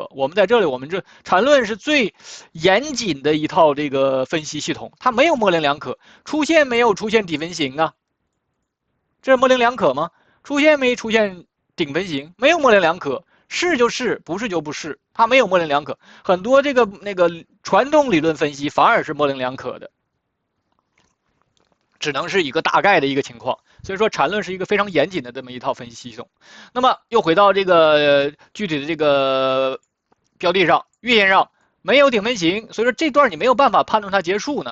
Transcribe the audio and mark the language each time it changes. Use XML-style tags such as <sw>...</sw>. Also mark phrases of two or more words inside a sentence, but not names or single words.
<zh>我們在這裡，我們這纏論是最嚴謹的一套這個分析系統，它沒有模稜兩可。出現沒有出現底分型啊？這是模稜兩可嗎？出現沒出現頂分型？沒有模稜兩可，是就是，不是就不是，它沒有模稜兩可。很多這個傳統理論分析反而是模稜兩可的，只能是一個大概的一個情況。所以說纏論是一個非常嚴謹的這麼一套分析系統。那麼又回到這個具體的這個標的上，月線上沒有頂分型，所以說這段你沒有辦法判斷它結束呢。</zh>